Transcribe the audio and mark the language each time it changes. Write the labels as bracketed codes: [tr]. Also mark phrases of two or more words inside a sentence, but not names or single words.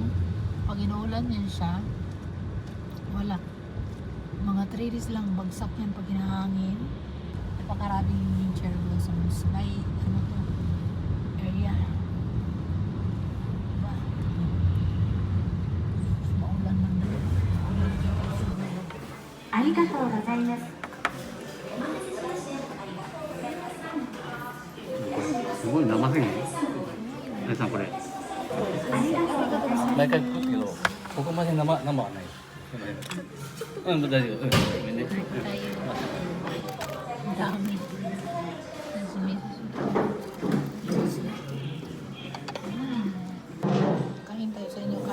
[tl] Pag inuulan yan siya, wala. Mga 3 days lang bagsak yan pag hinahangin. Napakaraming [en] cherry blossoms. [tl] May ano to area. Diba? Maulan lang doon. [ja] ありがとうございます。すごい生すぎる。皆さんこれ。毎回作るけど、ここまで生はない。うん、大丈夫。うん、ごめんね。 [tl] Tayo. Ang dami. Kain tayo sa inyo.